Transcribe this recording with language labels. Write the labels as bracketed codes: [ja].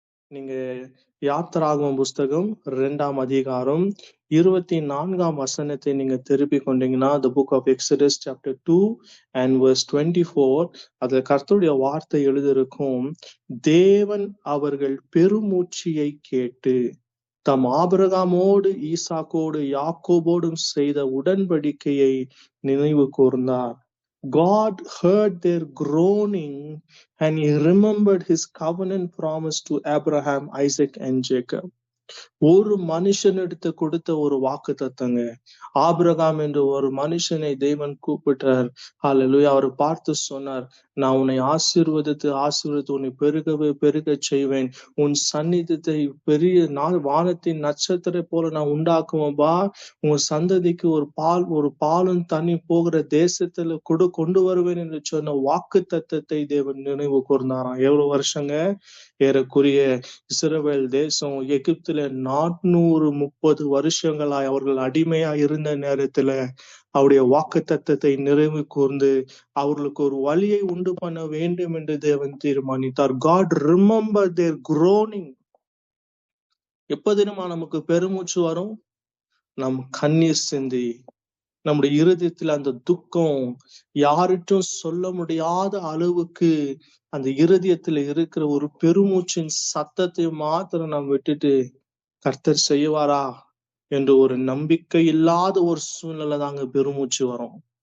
[ta] நீங்க யாத்திராகமம் புஸ்தகம் 2ஆம் அதிகாரம் 24ஆம் வசனத்தை நீங்க திருப்பிக் கொண்டீங்கன்னா, [en] the book of Exodus chapter 2 and verse 24, [ta] அதுல கர்த்தருடைய வார்த்தை எழுதியிருக்கும். தேவன் அவர்கள் பெருமூச்சியை கேட்டு தம் ஆபிரகாமோடு ஈசாக்கோடு யாக்கோபோடும் செய்த உடன்படிக்கையை நினைவு கூர்ந்தார். [en] God heard their groaning and he remembered his covenant promise to Abraham, Isaac and Jacob. [ta] ஒரு மனுஷனிடத்து கொடுத்த ஒரு வாக்கு தத்தங்க. ஆபிரகாம் என்ற ஒரு மனுஷனை தேவன் கூப்பிட்டார். ஹல்லேலூயா. அவர் பார்த்து சொன்னார், நான் உன்னை ஆசீர்வதித்து உன்னை பெருகவே பெருகச் செய்வேன். உன் சந்நிதத்தை பெரிய வானத்தின் நட்சத்திர போல நான் உண்டாக்குவேன்பா. உன் சந்ததிக்கு ஒரு பாலும் தண்ணி போகிற தேசத்துல கொண்டு வருவேன் என்று சொன்ன வாக்கு தத்தத்தை தேவன் நினைவு கூர்ந்தாராம். எவ்வளவு வருஷங்க? ஏறக்குறைய இஸ்ரவேல் தேசம் எகிப்துல 430 வருஷங்களாய் அவர்கள் அடிமையா இருந்த நேரத்துல அவருடைய வாக்கு தத்தத்தை நிறைவு கூர்ந்து அவர்களுக்கு ஒரு வழியை உண்டு பண்ண வேண்டும் என்று தேவன் தீர்மானித்தார். [en] God remember their groaning. [ta] எப்ப தினமா நமக்கு பெருமூச்சு வரும்? நம் கண்ணீர் சிந்தி நம்முடைய இருதயத்துல அந்த துக்கம் யாருக்கும் சொல்ல முடியாத அளவுக்கு அந்த இருதயத்துல இருக்கிற ஒரு பெருமூச்சின் சத்தத்தை மாத்திரம் நாம் விட்டுட்டு கர்த்தர் செய்வாரா என்று ஒரு நம்பிக்கை இல்லாத ஒரு சூழ்நிலை தாங்க பெருமூச்சு வரும்.